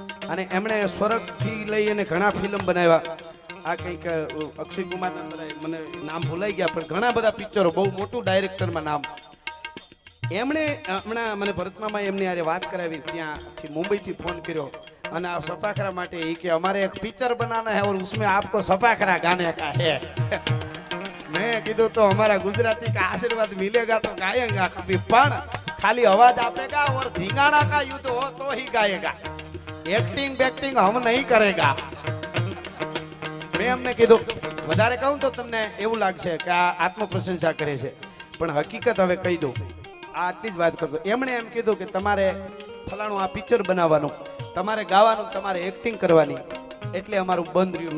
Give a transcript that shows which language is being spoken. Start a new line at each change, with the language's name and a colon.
Gujarati: અને એમણે સ્વર્ગથી લઈ અને ઘણા ફિલ્મ બનાવ્યા. આ કંઈક અક્ષય કુમારના મને નામ ભૂલાઈ ગયા, પણ ઘણા બધા પિક્ચરો, બહુ મોટું ડાયરેક્ટરમાં નામ. એમણે હમણાં મને ભરતમામાં એમની આરે વાત કરાવી, ત્યાંથી મુંબઈથી ફોન કર્યો અને આ સપાખરા માટે. એ કે અમારે એક પિક્ચર
Hindi: બનાना है और उसमें आपको सपाखरा गाने का है. मैं કીધું તો हमारा गुजराती का आशीर्वाद मिलेगा तो गाएगा, कभी पण खाली आवाज आपेगा और झिंगाना का युद्ध हो तो ही गाएगा, एक्टिंग बेक्टिंग हम नहीं करेगा.
Gujarati: મેં અમને કીધું વધારે કહું તો તમને એવું લાગશે કે આ આત્મપ્રશંસા કરે છે, પણ હકીકત હવે કહી દઉં. આ આટલી જ વાત કરતો. એમણે એમ કીધું કે તમારે ફલાણું આ પિક્ચર બનાવવાનું, તમારે ગાવાનું, તમારે એક્ટિંગ કરવાની, એટલે અમારું બંધ રહ્યું.